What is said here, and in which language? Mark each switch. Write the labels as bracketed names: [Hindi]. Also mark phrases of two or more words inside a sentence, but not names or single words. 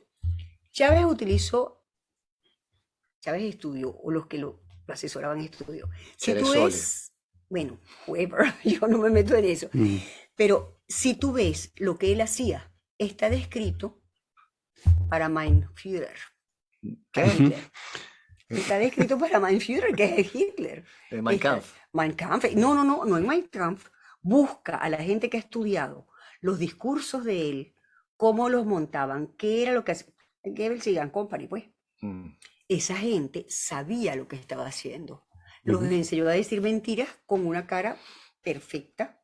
[Spanish] Chávez utilizó, Chávez estudió, o los que lo asesoraban estudió. Si tú Ceresole. ves, bueno, whoever, yo no me meto en eso, mm, pero si tú ves lo que él hacía, está descrito para [German] Mein Führer, [Spanish] para ¿Qué? ujú, Hitler. Está descrito para [German] Mein Führer, [Spanish] que es Hitler. Mein Está, Kampf. Mein Kampf, no en Mein Kampf. Busca a la gente que ha estudiado los discursos de él, cómo los montaban, qué era lo que hacía. Goebbels y Company, pues. Mm. Esa gente sabía lo que estaba haciendo. Los ujú. enseñó a decir mentiras con una cara perfecta.